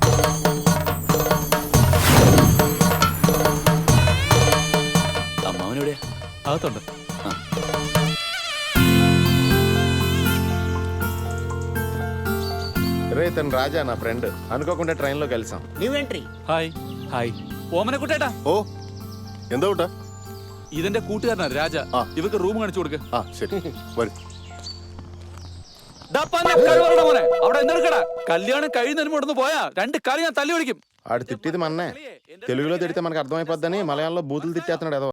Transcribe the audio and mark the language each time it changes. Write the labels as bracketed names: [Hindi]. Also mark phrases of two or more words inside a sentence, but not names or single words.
[Telugu] అమ్మవునుడే అవుతుండ. రే తను రాజా నా ఫ్రెండ్, అనుకోకుండా ట్రైన్లో కలిసాం. [English] new entry. [Malayalam] ഹായ് ഹായ് ഓമനെ കുട്ടേട്ടാ. ഓ എന്താ കൂട്ടാ? ഇതെന്റെ കൂട്ടുകാരനാണ് രാജ. ഇവർക്ക് റൂം കാണിച്ചു കൊടുക്ക. ആ ശരി വരും. മോനെ അവിടെ എന്തെടുക്കടാ? കല്യാണം കഴിയുന്നതിന് മുടന്ന് പോയാ 2 കാലം ഞാൻ തല്ലി ഓടിക്കും. [Telugu] ఆడు తిట్టిది మన్నే, తెలుగులో తిడితే మనకు అర్థమైపోద్దని మలయాళంలో బూతులు తిట్టేస్తున్నాడు ఏదో.